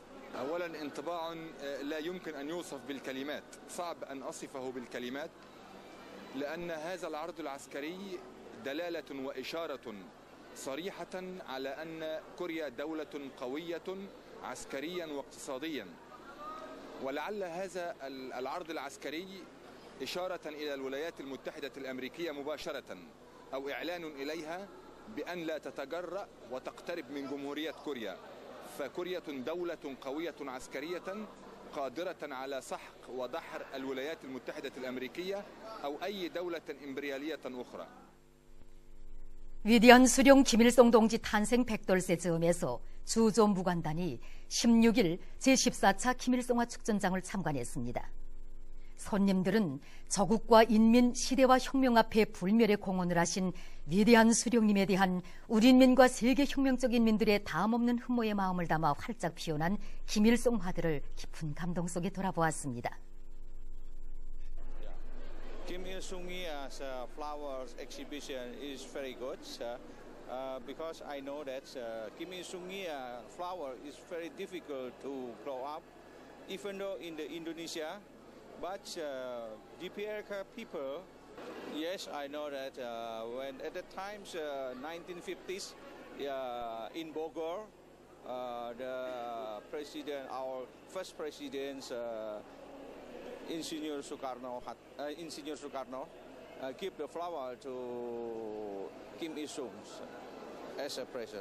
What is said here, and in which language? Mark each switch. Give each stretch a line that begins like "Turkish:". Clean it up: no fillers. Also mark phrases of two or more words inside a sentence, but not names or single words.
Arabic: أولا انطباع لا يمكن أن يوصف بالكلمات، صعب أن أصفه بالكلمات، لأن هذا العرض العسكري دلالة وإشارة صريحة على أن كوريا دولة قوية عسكريا واقتصاديا، ولعل هذا العرض العسكري إشارة إلى الولايات المتحدة الأمريكية مباشرة أو إعلان إليها بأن لا تتجرأ وتقترب من جمهورية كوريا. فكوريا دولة قوية عسكرية قادرة على سحق ودحر الولايات المتحدة الأمريكية أو أي دولة إمبريالية أخرى.
Korean: 위대한 수령 김일성 동지 탄생 100돌세 즈음에서 주조 무관단이 16일 제14차 김일성화 축전장을 참관했습니다. 손님들은 저국과 인민, 시대와 혁명 앞에 불멸의 공헌을 하신 위대한 수령님에 대한 우리 인민과 세계 혁명적 인민들의 다음없는 흠모의 마음을 담아 활짝 피어난 김일성 화들을 깊은 감동 속에 돌아보았습니다.
English: Kim Il-sung's flowers exhibition is very good because I know that Kim Il-sung's flower is very difficult to grow up, even though in the Indonesia. But DPRK people, yes, I know that when at the times 1950s in Bogor, the president, our first president, Insinyur Soekarno, give the flower to Kim Il-sung as a present.